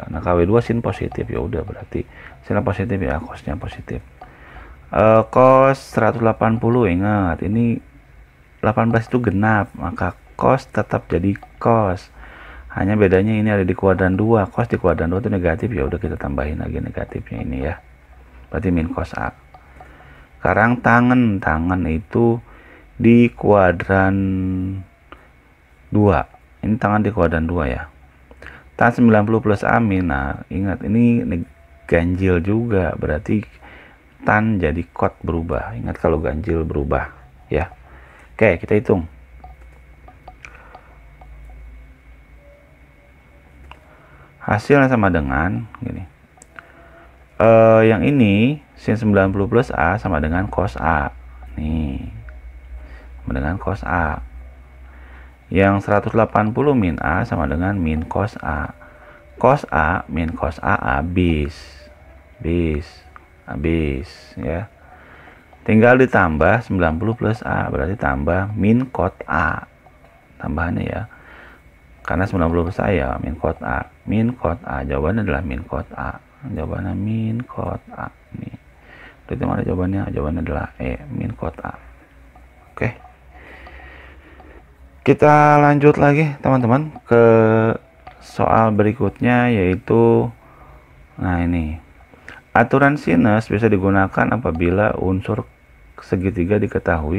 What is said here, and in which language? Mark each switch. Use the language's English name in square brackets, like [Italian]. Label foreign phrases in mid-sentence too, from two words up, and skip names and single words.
[Indonesian] Nah KW2 sin positif, ya udah berarti sin positif ya, cosnya positif. Cos 180, ingat ini 18 itu genap, maka cos tetap jadi cos, hanya bedanya ini ada di kuadran 2, cos di kuadran 2 itu negatif, ya udah kita tambahin lagi negatifnya ini ya, berarti min cos A. Sekarang tangan itu di kuadran 2, ini tangan di kuadran 2 ya. Tan 90 plus A min, nah ingat ini ganjil juga, berarti tan jadi kot berubah. Ingat kalau ganjil berubah ya. Oke, kita hitung. Hasilnya sama dengan gini. Yang ini sin 90 plus A sama dengan cos A. Nih, sama dengan cos A. Yang 180 min A sama dengan min cos A. Cos A min cos A habis ya. Tinggal ditambah 90 plus A, berarti tambah min cos A. Tambahannya ya. Karena 90 plus A ya min cos A. Min cos A, jawabannya adalah min cos A. Jawabannya min cos A. Nih. Berarti mana jawabannya? Jawabannya adalah E, min cos A. Oke. Kita lanjut lagi teman-teman ke soal berikutnya, yaitu nah ini, aturan sinus bisa digunakan apabila unsur segitiga diketahui.